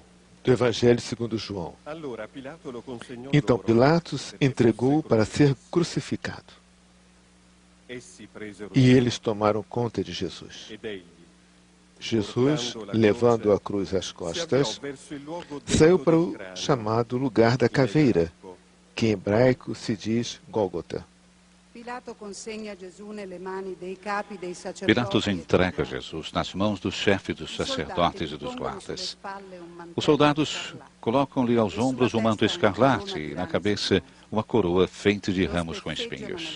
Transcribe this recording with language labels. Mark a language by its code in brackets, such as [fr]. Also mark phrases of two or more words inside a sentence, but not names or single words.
[pt] Do Evangelho segundo João. [it] Allora Pilato lo consegnò [pt] Então [it] loro. [pt] Pilatos entregou-o para ser crucificado. [it] Essi presero [pt] E eles tomaram conta de Jesus. [it] ed egli, [pt] Jesus, levando a cruz às [it] si avviò [pt] costas, [it] verso il luogo [pt] saiu [it] detto [pt] para [it] del [pt] o [it] grano, [pt] chamado lugar da [it] in [pt] caveira, [it] ebraico. [pt] que em hebraico se diz Gólgota. Pilatos entrega Jesus nas mãos dos chefes dos sacerdotes e dos guardas. Os soldados colocam-lhe aos ombros um manto escarlate e na cabeça uma coroa feita de ramos com espinhos.